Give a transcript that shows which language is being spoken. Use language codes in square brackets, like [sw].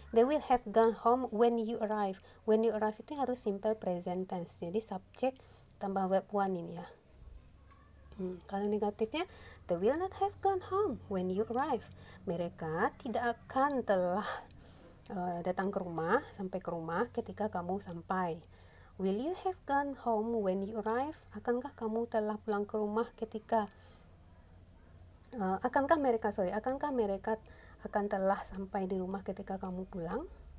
[en] They will have gone home when you arrive. When you arrive [id] itu harus [en] simple present tense. [id] Jadi subjek tambah verb one ini ya. Kalau negatifnya, [en] they will not have gone home when you arrive. [id] Mereka tidak akan telah datang ke rumah, sampai ke rumah ketika kamu sampai. [en] Will you have gone home when you arrive? [id] Akankah kamu telah pulang ke rumah ketika akankah mereka akan telah sampai di rumah ketika kamu pulang?